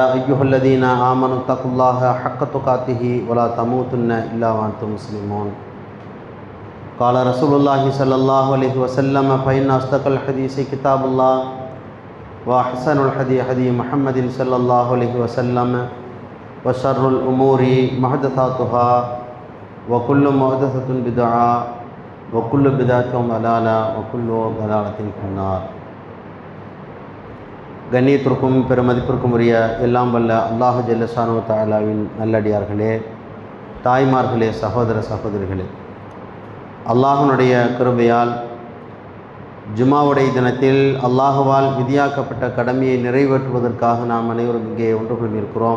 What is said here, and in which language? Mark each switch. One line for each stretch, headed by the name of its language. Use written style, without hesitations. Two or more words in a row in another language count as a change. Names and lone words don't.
Arabic: أيها الذين آمنوا اتقوا الله حق تقاته ولا تموتن إلا وأنتم مسلمون قال رسول الله صلى الله عليه وسلم فإن أصدق الحديث كتاب الله وأحسن الحديث حديث محمد صلى الله عليه وسلم وشر الأمور محدثاتها وكل محدثة بدعة وكل بدعة ضلالة وكل ضلالة في النار.
Tamil: கண்ணியத்திற்கும் பெருமதிப்பிற்கும் உரிய எல்லாம் வல்ல அல்லாஹ் ஜல்லஷானு தஆலாவின் நல்லடியார்களே, தாய்மார்களே, சகோதர சகோதரிகளே, அல்லாஹ்வுடைய கிருபையால் ஜுமாவுடைய தினத்தில் அல்லாஹுவால் விதியாக்கப்பட்ட கடமையை நிறைவேற்றுவதற்காக நாம் அனைவரும் இங்கே ஒன்று கொண்டிருக்கிறோம்.